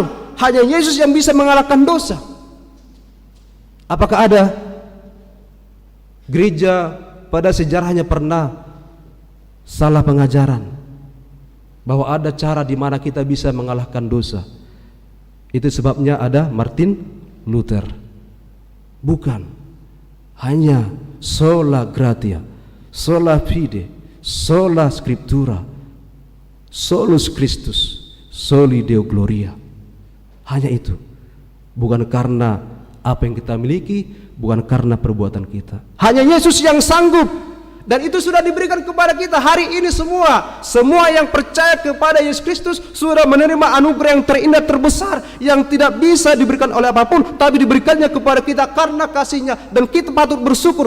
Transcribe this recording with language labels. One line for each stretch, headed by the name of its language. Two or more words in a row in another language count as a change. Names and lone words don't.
Indonesian: Hanya Yesus yang bisa mengalahkan dosa. Apakah ada gereja pada sejarahnya pernah salah pengajaran bahwa ada cara di mana kita bisa mengalahkan dosa? Itu sebabnya ada Martin Luther. Bukan hanya
Latin: sola gratia, sola fide, sola scriptura, solus Christus, soli Deo gloria.
Indonesian: Hanya itu. Bukan karena apa yang kita miliki, bukan karena perbuatan kita. Hanya Yesus yang sanggup. Dan itu sudah diberikan kepada kita hari ini semua. Semua yang percaya kepada Yesus Kristus sudah menerima anugerah yang terindah, terbesar, yang tidak bisa diberikan oleh apapun, tapi diberikannya kepada kita karena kasih-Nya, dan kita patut bersyukur.